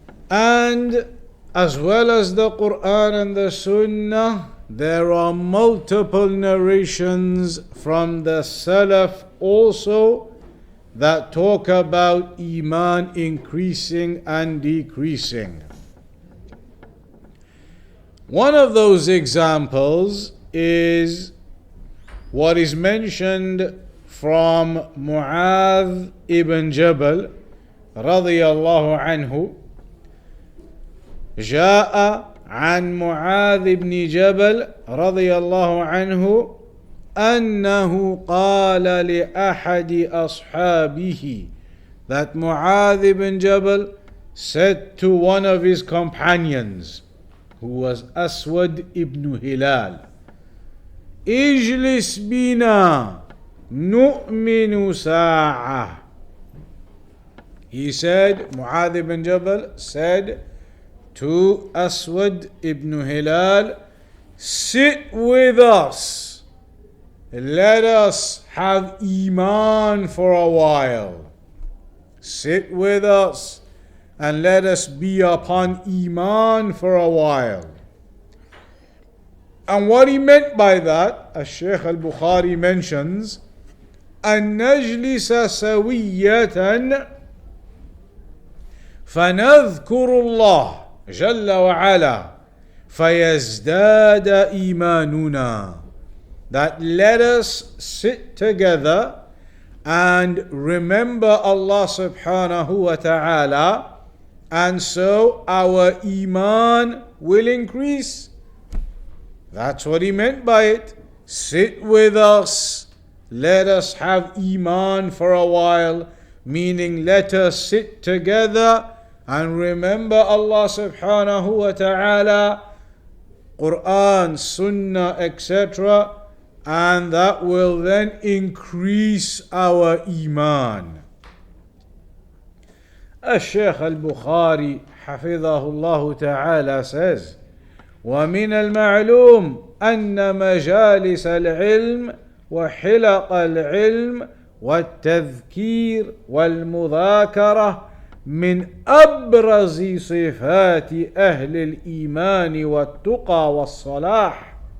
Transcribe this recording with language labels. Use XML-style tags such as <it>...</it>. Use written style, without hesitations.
<en>And as well as the Quran and the Sunnah, there are multiple narrations from the Salaf also that talk about Iman increasing and decreasing. One of those examples is what is mentioned from Mu'adh ibn Jabal radiyallahu anhu.</en> <ar>جاء عن معاذ بن جبل رضي الله عنه أنه قال لأحد أصحابه,</ar> <en>that Mu'adh ibn Jabal said to one of his companions, who was Aswad ibn Hilal,</en> <ar>اجلس بنا نؤمن ساعة.</ar> <en>He said, Mu'adh ibn Jabal said to Aswad ibn Hilal, sit with us, let us have Iman for a while. Sit with us and let us be upon Iman for a while. And what he meant by that, as Shaykh Al-Bukhari mentions,</en> <ar>أن نجلس سوية فنذكر الله جل وعلا فيزداد إيماننا.</ar> <en>That let us sit together and remember Allah subhanahu wa ta'ala, and so our iman will increase. That's what he meant by it. Sit with us, let us have iman for a while, meaning let us sit together and remember Allah subhanahu wa ta'ala, Quran, Sunnah, etc., and that will then increase our iman.</en> <ar>Al-Shaykh al-Bukhari حفظه الله تعالى says, ومن المعلوم أن مجالس العلم وحلق العلم والتذكير والمذاكرة من أبرز صفات أهل الإيمان والتقى والصلاح.</ar>